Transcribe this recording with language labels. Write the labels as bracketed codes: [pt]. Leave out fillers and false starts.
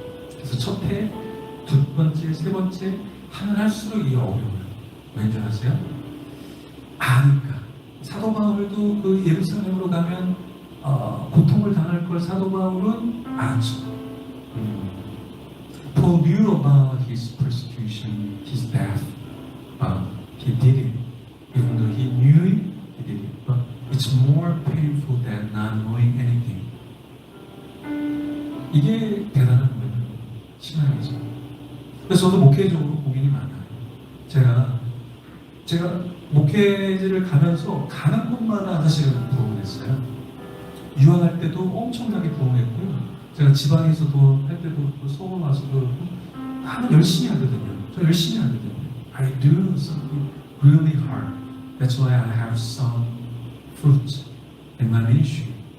[ko] 그래서 첫 해, 두 번째, 세 번째 하면 할수록 이게 어려워요. 왠지 아세요? 아니까. 사도 바울도 그 예루살렘으로 가면 고통을 당할 걸 사도 바울은 알았죠. [en] Paul knew about his persecution, his death, but he did it. Even though he knew it, he did it. But it's more painful than not knowing anything. [ko] 이게 대단한 거예요. 신앙이죠. 그래서 저도 목회적으로 고민이 많아요. 제가 목회를 가면서 가는 곳마다 사실은 부흥을 했어요. 유학할 때도 엄청나게 부흥했고요. 제가 지방에서도 할 때도 서울 와서도 그렇고 나는 열심히 하거든요. 저 열심히 하거든요. [en] I do something really hard. That's why I have some fruit in my ministry.